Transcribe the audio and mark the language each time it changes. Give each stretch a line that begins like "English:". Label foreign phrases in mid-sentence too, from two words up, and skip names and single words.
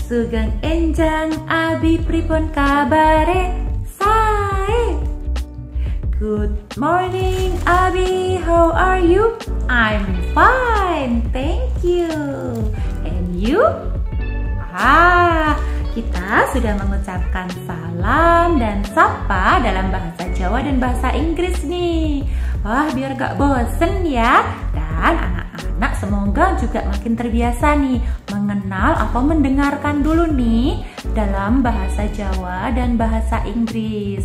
Javanese: Sugeng enjang abi pripun kabare sae.
English: Good morning Abi, how are you? I'm fine, thank you. And you?
Indonesian: Kita sudah mengucapkan salam dan sapa dalam bahasa Jawa dan bahasa Inggris nih. Wah, biar gak bosen ya. Dan anak-anak semoga juga makin terbiasa nih mengenal atau mendengarkan dulu nih dalam bahasa Jawa dan bahasa Inggris.